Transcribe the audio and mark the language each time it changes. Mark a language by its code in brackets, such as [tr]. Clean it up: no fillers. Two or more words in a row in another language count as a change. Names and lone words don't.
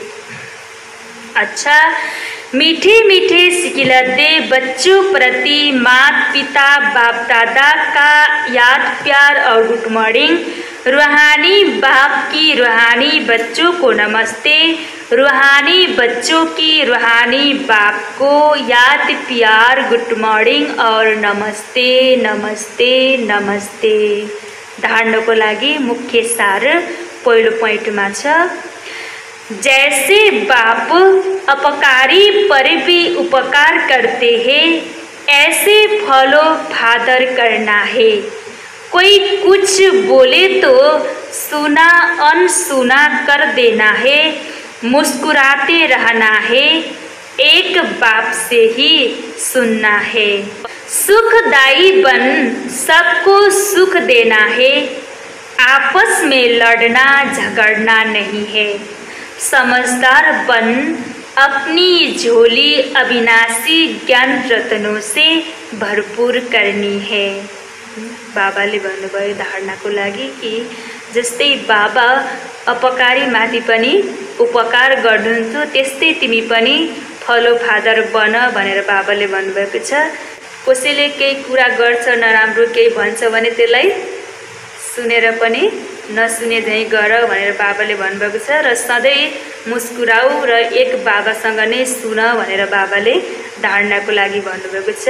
[hi] अच्छा, मीठे मीठे सिकिलतें बच्चों प्रति माता पिता बाप दादा का याद प्यार और [en] good morning. [hi] रूहानी बाप की रूहानी बच्चों को नमस्ते। रूहानी बच्चों की रूहानी बाप को याद प्यार [en] good morning [hi] और नमस्ते नमस्ते नमस्ते। [ne] धार्नको लागि मुख्य सार पहिलो पोइन्टमा छ, [hi] जैसे बाप अपकारी पर भी उपकार करते हैं, ऐसे [en] follow father [hi] करना है। कोई कुछ बोले तो सुना अनसुना कर देना है, मुस्कुराते रहना है, एक बाप से ही सुनना है। सुखदाई बन सबको सुख देना है, आपस में लड़ना झगड़ना नहीं है। समझदार बन अपनी झोली अविनाशी ज्ञान रत्नों से भरपूर करनी है। [ne] बाबाले भन्नुभयो धारणाको लागि कि जस्तै बाबा अपकारी माथि पनि उपकार गर्नुहुन्थ्यो, त्यस्तै तिमी पनि [en] follow father [ne] बन भनेर बाबाले भन्नुभएको छ। कसैले केही कुरा गर्छ नराम्रो केही भन्छ भने त्यसलाई सुनेर पनि नसुने झैँ गर भनेर बाबाले भन्नुभएको छ र सधैँ मुस्कुराऊ र एक बाबासँग नै सुन भनेर बाबाले धारणाको लागि भन्नुभएको छ।